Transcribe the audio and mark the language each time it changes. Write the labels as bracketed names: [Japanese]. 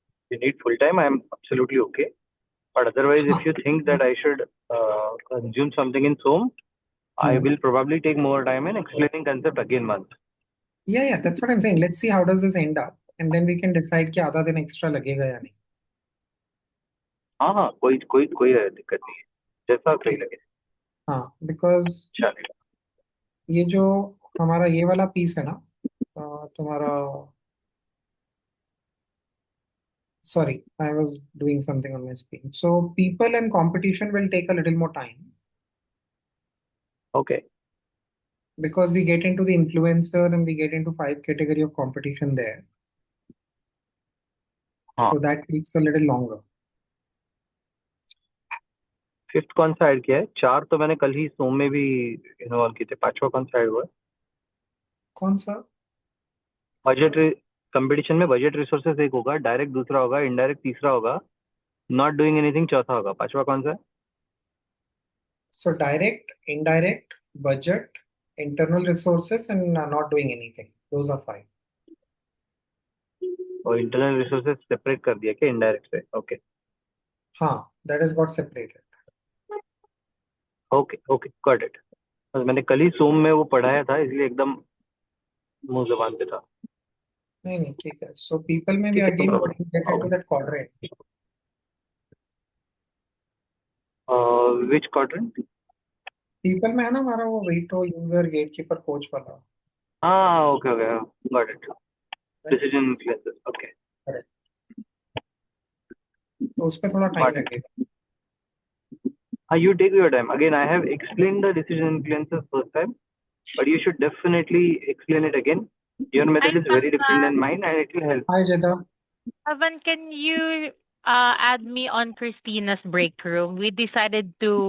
[English] If you need full time, I'm absolutely okay. But otherwise, if you think that I should consume something in SOM, I will probably take more time in explaining concept again month. Yeah, that's what I'm saying. Let's see how does this end up, and then we can decide [Hindi] कि आधा दिन extra लगेगा या नहीं. हाँ कोई दिक्कत नहीं है जैसा सही लगे. हाँ, because ये जो हमारा ये वाला पीस है ना तुम्हारा [English] sorry, I was doing something on my screen. So people and competition will take a little more time. Okay. Because we get into the influencer and we get into 5 category of competition there. So that takes a little longer. [Hindi] Fifth कौन सा add किया है? 4 तो मैंने कल ही सोम में भी involve किए थे. 5वां कौन सा ऐड हुआ है? कौन सा? बजट कंपटीशन में बजट रिसोर्सेस एक होगा, डायरेक्ट दूसरा होगा, इनडायरेक्ट तीसरा होगा, नॉट डूइंग एनीथिंग चौथा होगा. 5वां कौन सा है? [English] So direct, indirect, budget, internal resources, and not doing anything. Those are 5. [Hindi] और इंटरनल रिसोर्सेज सेपरेट कर दिया क्या इनडायरेक्ट से? [English] Okay हाँ, that has got separated. Okay okay got it. [Hindi] बस मैंने कल ही सूम में वो पढ़ाया था इसलिए एकदम मुंह जबान पे था। नहीं ठीक है। So people में भी ठीक है [English] again [Hindi] तो [English] what you get into that quadrant. Which quadrant? [Hindi] People में है ना हमारा वो वेटो यूजर गेटकीपर कोच वाला। [English] हाँ okay okay got it. Decision influences okay. Correct. [Hindi] तो उस पर थोड़ा टाइम लगेगा। [English] You take your time. Again, I have explained the decision influences first time, but you should definitely explain it again. Your method is very different than mine, and it will help. Hi, Jada. Evan, can you add me on Christina's break room? We decided to